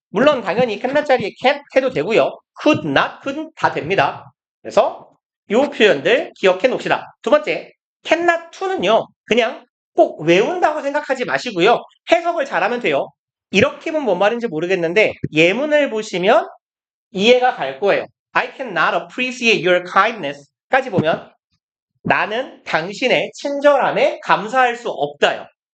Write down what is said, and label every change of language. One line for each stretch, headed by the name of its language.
Korean: 물론 당연히 cannot 자리에 can't 해도 되고요. could not, couldn't 다 됩니다. 그래서 이 표현들 기억해 놓읍시다. 두 번째 cannot to는요. 그냥 꼭 외운다고 생각하지 마시고요. 해석을 잘하면 돼요. 이렇게 보면 뭔 말인지 모르겠는데 예문을 보시면 이해가 갈 거예요.
English: I cannot appreciate your kindness
Korean: 까지 보면 나는 당신의 친절함에 감사할 수 없다요.